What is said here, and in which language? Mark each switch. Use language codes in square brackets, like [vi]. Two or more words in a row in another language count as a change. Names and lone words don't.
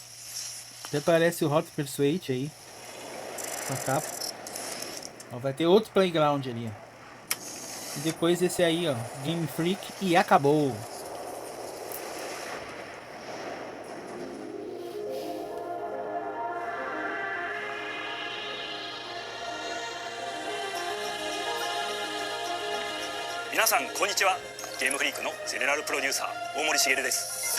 [pt] Até parece o Hot Pursuit aí. Com a capa. Ó, vai ter outro playground ali, ó. E depois esse aí, ó. Game Freak e acabou. [ja] 皆さんこんにちは。ゲームフリークのゼネラルプロデューサー大森茂です。